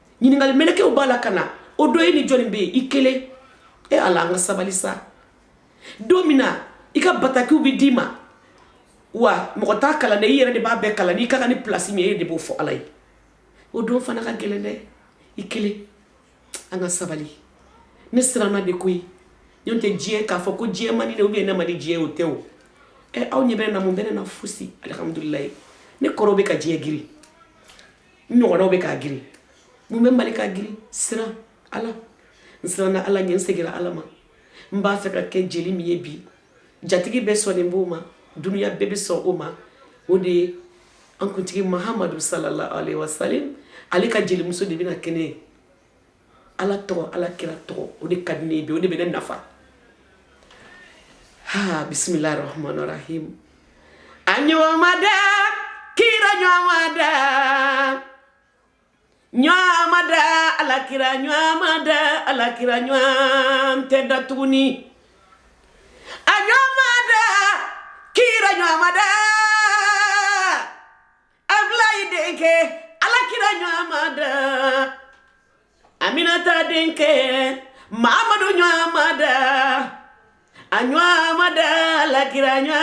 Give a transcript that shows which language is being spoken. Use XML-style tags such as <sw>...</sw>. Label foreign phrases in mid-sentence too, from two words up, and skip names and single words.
<bm>ɲiningali melekew b'a la ka na o dɔ ye ni jɔnni bɛ yen i kelen ala an ka sabali sa don min na i ka batakiw bɛ d'i ma wa mɔgɔ t'a kalan dɛ i yɛrɛ de b'a bɛɛ kalan n'i ka kan ni place min ye e de b'o fɔ ala ye o don fana ka gɛlɛn dɛ i kelen an ka sabali ne siranna de koyi n'o tɛ diɲɛ k'a fɔ ko diɲɛ man di ne ne man di diɲɛ o tɛ o aw ɲɛ bɛ ne na mun bɛ ne na fosi alihamudulilayi ne kɔrɔw bɛ ka diɲɛ girin n ɲɔgɔnnaw bɛ k'a girin mun bɛ mali ka girin siran ala n siranna ala ɲɛ n seginna ala ma n b'a fɛ ka kɛ jeli min ye bi jatigi bɛɛ sɔnnen b'o ma dunuya bɛɛ bɛ sɔn o ma o de ye an kuntigi mahamadu</bm> <ar>صلى الله عليه وسلم</ar> <bm>ale ka jelimuso de bɛna kɛnɛ ye ala tɔgɔ ala kira tɔgɔ o de ka di ne ye bi o de bɛ ne nafa</bm> <ar>بسم الله الرحمن الرحيم</ar> <bm>anyomada kira nyamada ala kira nyam tedda tuguni anyomada kira nyamada ablay denke ala kira nyamada aminata denke mamadou nyamada anyamada ala kira</bm>